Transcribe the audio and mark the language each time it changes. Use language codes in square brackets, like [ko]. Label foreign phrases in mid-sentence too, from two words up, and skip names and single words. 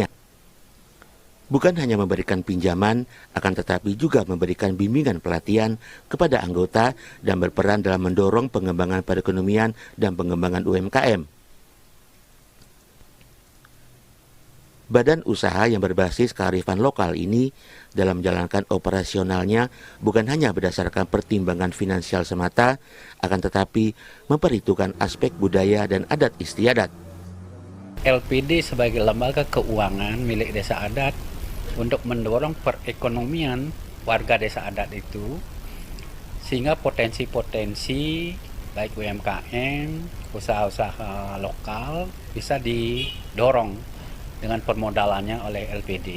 [id] Bukan hanya memberikan pinjaman, akan tetapi juga memberikan bimbingan pelatihan kepada anggota dan berperan dalam mendorong pengembangan perekonomian dan pengembangan UMKM. Badan usaha yang berbasis kearifan lokal ini dalam menjalankan operasionalnya bukan hanya berdasarkan pertimbangan finansial semata, akan tetapi memperhitungkan aspek budaya dan adat istiadat. LPD sebagai lembaga keuangan milik desa adat untuk mendorong perekonomian warga desa adat itu, sehingga potensi-potensi baik UMKM, usaha-usaha lokal bisa didorong dengan permodalannya oleh LPD.